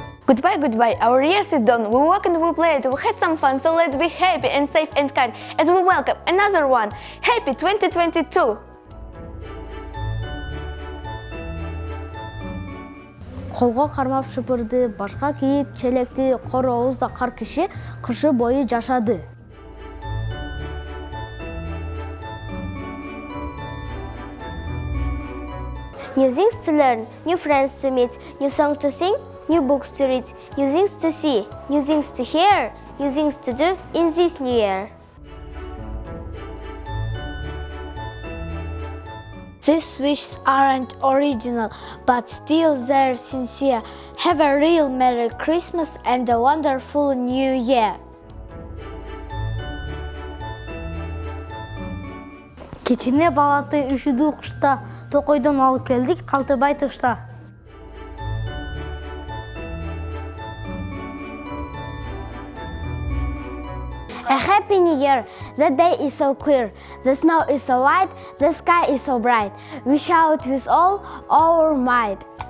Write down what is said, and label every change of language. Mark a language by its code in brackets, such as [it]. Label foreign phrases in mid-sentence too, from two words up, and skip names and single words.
[en] Goodbye, goodbye, our years is done. We walked and we played, we had some fun, so let's be happy and safe and kind as we welcome another one. Happy 2022! [ky] Колго кармап шыпырды, башка кийип челекти, кор оозда кар киши кышы бою жашады. [en] New things to learn, new friends to meet, new songs to sing, new books to read, new things to see, new things to hear, new things to do in this new year. These wishes aren't original, but still they're sincere. Have a real Merry Christmas and a wonderful New Year! [ky] Кичине балаты үшүдүү кышта, токойдон алып келдик, калтыбай тышта. [en] A happy new year! The day is so clear, the snow is so white, the sky is so bright. We shout with all our might.